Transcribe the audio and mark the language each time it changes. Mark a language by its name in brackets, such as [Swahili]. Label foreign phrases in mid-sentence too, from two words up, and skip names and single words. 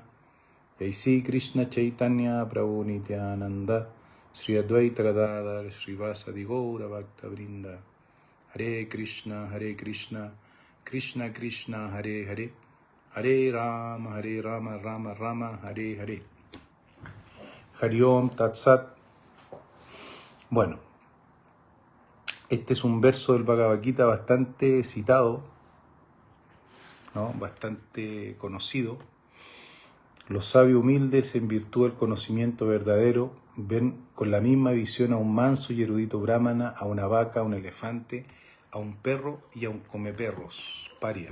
[Sanskrit] Jai Sri Krishna Chaitanya Prabhu Nityananda Sri Advaita Gadadhar Srivasadi Gaura Bhakta Vrinda. Hare Krishna Krishna Krishna Hare Hare, Hare Rama Rama Rama Hare Hare. Hari Om Tat Sat. [Spanish] Bueno, este es un verso del Bhagavad Gita bastante citado, ¿no? Bastante conocido. Los sabios humildes, en virtud del conocimiento verdadero, ven con la misma visión a un manso y erudito brahmana, a una vaca, a un elefante, a un perro y a un comeperros, paria.